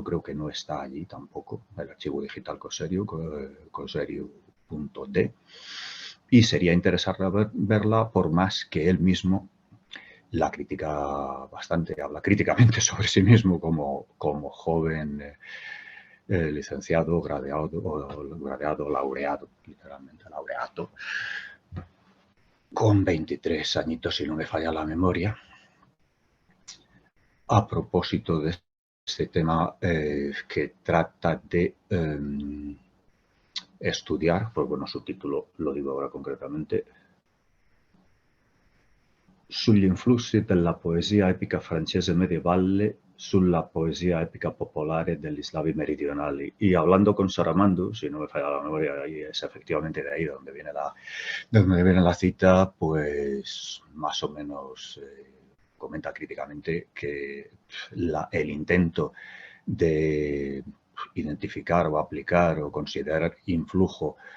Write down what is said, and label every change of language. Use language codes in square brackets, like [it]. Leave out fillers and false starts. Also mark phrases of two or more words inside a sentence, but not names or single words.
[es] creo que no está allí tampoco, el archivo digital Kosheriu, kosheriu.d, y sería interesante verla, por más que él mismo la critica bastante, habla críticamente sobre sí mismo como joven licenciado, graduado, laureado, literalmente laureato, con 23 añitos, si no me falla la memoria. a propósito de este tema que trata de estudiar, pues bueno, su título lo digo ahora concretamente, [it] sugli influssi della poesia epica francese medievale sulla poesia epica popolare degli slavi meridionali. [es] Y hablando con Saramandu, si no me falla la memoria, ahí es efectivamente de ahí de donde viene la cita, pues más o menos comenta críticamente que el intento de identificar o aplicar o considerar influjo